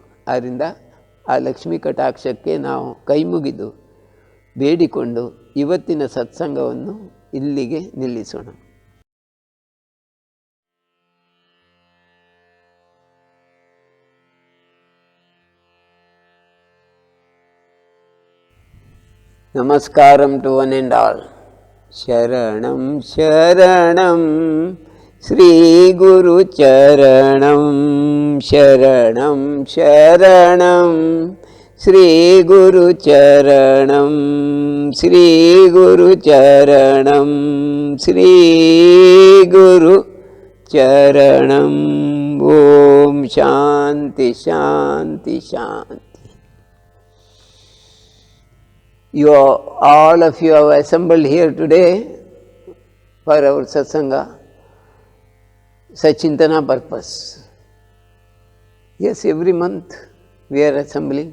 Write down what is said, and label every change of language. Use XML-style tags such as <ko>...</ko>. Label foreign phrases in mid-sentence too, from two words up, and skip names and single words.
<kn>ಆದ್ದರಿಂದ ಆ ಲಕ್ಷ್ಮೀ ಕಟಾಕ್ಷಕ್ಕೆ ನಾವು ಕೈ ಮುಗಿದು ಬೇಡಿಕೊಂಡು ಇವತ್ತಿನ ಸತ್ಸಂಗವನ್ನು ಇಲ್ಲಿಗೆ ನಿಲ್ಲಿಸೋಣ.</kn> <en>ನಮಸ್ಕಾರಂ to one and all.</en> <sa>ಶರಣಂ ಶರಣಂ ಶ್ರೀ ಗುರು ಚರಣಂ, ಶರಣಂ ಶರಣಂ ಶ್ರೀ ಗುರು ಚರಣಂ, ಶ್ರೀ ಗುರು ಚರಣಂ, ಶ್ರೀ ಗುರು ಚರಣಂ. ಓಂ ಶಾಂತಿ ಶಾಂತಿ ಶಾಂತಿ.</sa> <en>All of you have assembled here today for our satsanga, Sachintana purpose. Yes, every month we are assembling.</en>